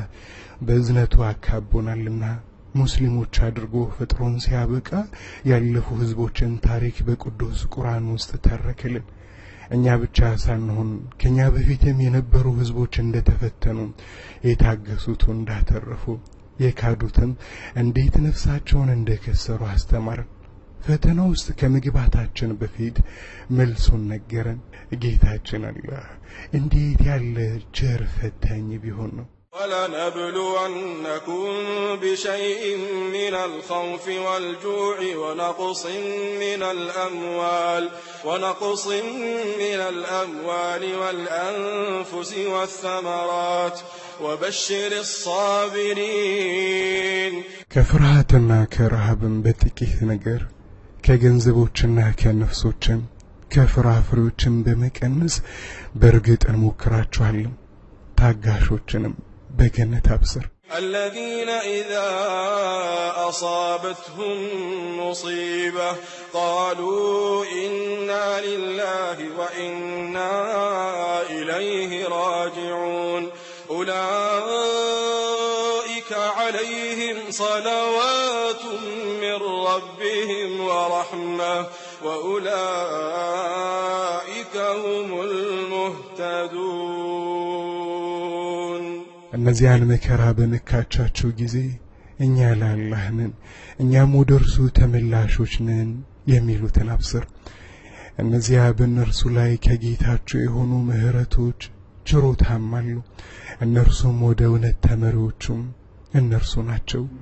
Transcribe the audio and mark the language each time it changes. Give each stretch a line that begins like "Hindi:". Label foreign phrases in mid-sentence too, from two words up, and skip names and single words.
Amharic: በእዝነቱ አካቦናልና ሙስሊሞች አድርጎ ፈጥሮን ሲያበቃ ያለፉ ህዝቦችን ታሪክ በቅዱስ ቁርአን ውስጥ ተረከልን። እኛ ብቻ ሳንሆን ከኛ በፊትም የነበሩ ህዝቦች እንደተፈተኑ የታገሱት እንዳተረፉ የካዱትም እንዴት ነፍሳቸውን እንደከሰሩ አስተማረን። ፈተና ውስጥ ከመግባታችን በፊት መልሱን ነገረን። ጌታችን አላህ እንዴት ያለ ቸር ፈታኝ ቢሆን ነው።
Arabic: وَلَنَبْلُوَنَّكُمْ بِشَيْءٍ مِّنَ الْخَوْفِ وَالْجُوعِ وَنَقْصٍ مِّنَ الْأَمْوَالِ وَالْأَنفُسِ وَالثَّمَرَاتِ وَبَشِّرِ الصَّابِرِينَ
Amharic: ከፍርሃትና ከረሃብም በጥቂት ነገር ከገንዘቦችና ከነፍሶችም ከፍራፍሬዎችም በመቀነስ በርግጥ እንሞክራችኋለን። ታጋሾችንም በገነት አብስር።
Arabic: الذين إذا أصابتهم مصيبة قالوا إنا لله وإنا إليه راجعون أولئك عليهم صلوات من ربهم ورحمة وأولئك هم المهتدون
Amharic: እነዚያን መከራ በመካቻቸው ጊዜ እኛ ለአላህ ነን እኛም ወደ እርሱ ተመላሾች ነን የሚሉትን አብስር። እነዚያ በእነርሱ ላይ ከጌታቸው የሆኑ ምህረቶች ችሮታም አሉ። እነርሱም ወደ እውነት ተመሪዎቹም እነርሱ ናቸው።